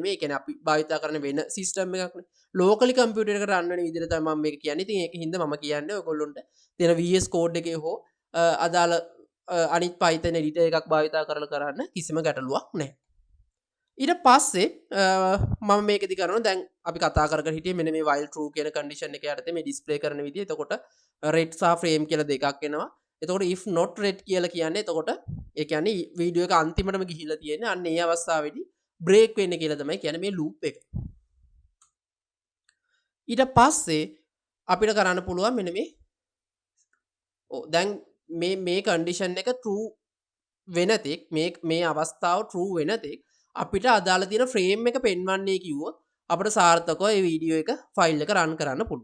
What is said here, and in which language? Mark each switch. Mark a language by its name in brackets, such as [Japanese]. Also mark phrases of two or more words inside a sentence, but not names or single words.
[Sinhala] ඒ කියන්නේ අපි භාවිතා කරන වෙන සිස්ටම් එකක්නේ. [English] locally computer [Sinhala] එකට රන් වෙන විදිහට තමයි මම මේක කියන්නේ. ඉතින් ඒකින්ද මම කියන්නේ ඔයගොල්ලොන්ට තියෙන VS Code එකේ හෝ අදාළ අනිත් [English] Python editor [Sinhala] එකක් භාවිතා කරලා කරන්න කිසිම ගැටලුවක් නැහැ. ඊට පස්සේ මම මේකෙදි කරනවා දැන් අපි කතා කරගෙන හිටියේ මෙන්න මේ [English] while true [Sinhala] කියන condition එක යටතේ මේ display කරන විදිය. එතකොට red සහ frame කියලා දෙකක් එනවා. එතකොට [English] if not red [Sinhala] කියලා කියන්නේ එතකොට ඒ කියන්නේ වීඩියෝ එක අන්තිමටම ගිහිල්ලා තියෙන්නේ. අන්න ඒ අවස්ථාවේදී break වෙන්න කියලා තමයි කියන්නේ මේ loop එක. ඊට පස්සේ අපිට කරන්න පුළුවන් මෙන්න මේ දැන් මේ condition එක true වෙන තෙක් මේ අවස්ථාව true වෙන තෙක් අපිට අදාළ තියෙන ෆ්‍රේම් එක පෙන්වන්නේ කිව්වොත් අපිට සාර්ථකව මේ වීඩියෝ එක ෆයිල් එක රන් කරන්න පුළුවන්.